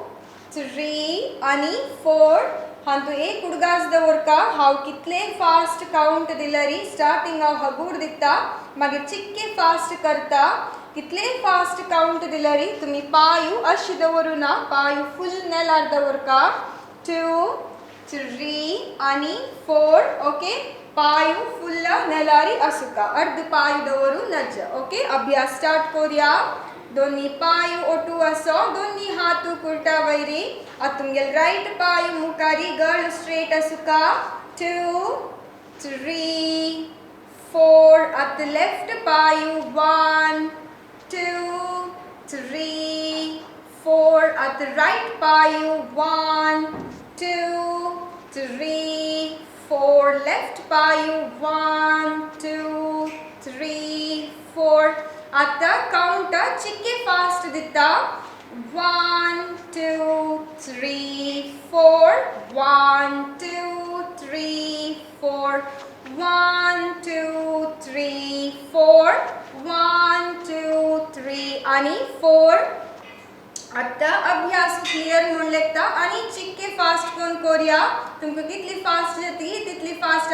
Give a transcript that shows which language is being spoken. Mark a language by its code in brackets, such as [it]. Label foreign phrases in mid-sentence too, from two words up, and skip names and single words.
[kok] 3 आणि 4 हांव तू एक उडगास दवरका हांव कितले [en] fast count [kok] दिल्यारी स्टार्टिंग हांव हगूर दिता मागीर चिक्के फास्ट करता कितले [en] fast count [kok] दिल्यारी तुम्ही पायू अशी दवरू ना पायू फुल नेलार दवरका 2 3 आणि 4 ओके पायू फुल नेलारी आसुका अर्ध पायू दवरू नज ओके अभ्यास स्टार्ट करूया दोन्ही पायू ओटू असो दोन्ही हातू कुर्ता वयरी आता तुमगेल राइट पायू मुखारी गळ स्ट्रेट आसुका 2 3 4 आता लेफ्ट पायू 1 2 3 4 आता राइट पायू 1 2 3 4 लेफ्ट पायू 1 2 3 4 आता काउंट चिक्के फास्ट दिता 1 2 3 4 1 2 3 4 1 2 3 4 1 2 3 आणि 4 आता अभ्यास क्लियर म्हणून लेखता आणि चिक्के फास्ट कोण करूया तुमकां कितली फास्ट जाती तितली फास्ट